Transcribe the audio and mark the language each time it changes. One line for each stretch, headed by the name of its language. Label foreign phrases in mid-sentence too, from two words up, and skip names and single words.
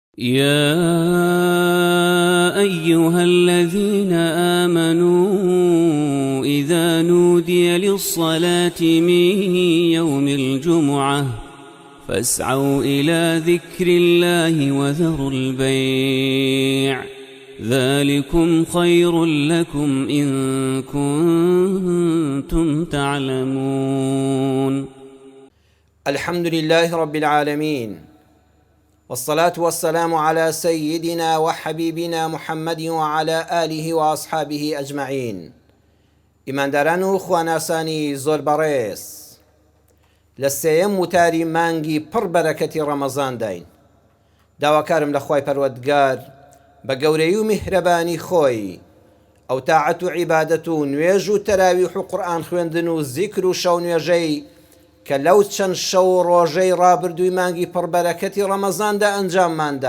Arabic: يا أيها الذين آمنوا إذا نودي للصلاة من يوم الجمعة فاسعوا إلى ذكر الله وذروا البيع ذلكم خير لكم إن كنتم تعلمون. الحمد لله رب العالمين، والصلاة والسلام على سيدنا وحبيبنا محمد وعلى آله وأصحابه أجمعين.
Central Kurdish: ئیمانداران و خواناسانی زۆر بەڕێز، لە سێیەم وتاری مانگی پڕ بەرەکەتی ڕەمەزان داین. داواکارم لە خوای پەروەردگار بە گەورەی و میهرەبانی خۆی ئەو تاعەت و عیبادەت و نوێژ و تەراویح و قورئان خوێندن و زیکر و شەو نوێژەی کە لەو چەند شەو و ڕۆژەی ڕابردووی مانگی پڕبەرەکەتی ڕەمەزاندا ئەنجامماندا.